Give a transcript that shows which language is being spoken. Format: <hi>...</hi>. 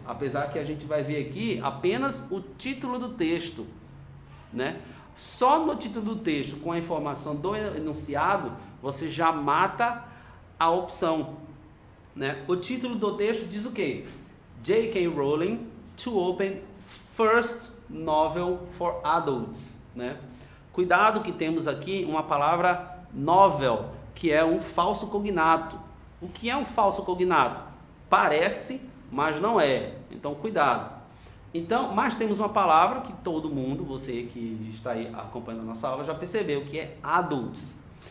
<pt>Apesar que a gente vai ver aqui apenas o título do texto, né? Só no título do texto, com a informação do enunciado, você já mata a opção, né? O título do texto diz o quê? J.K. Rowling</pt> <en>to open first novel for adults, né?</en> <pt>Cuidado que temos aqui uma palavra novel, que é um falso cognato. O que é um falso cognato? Parece, mas não é. Então, cuidado. Então, mas temos uma palavra que todo mundo, você que está aí acompanhando a nossa aula, já percebeu, que é adults.</pt>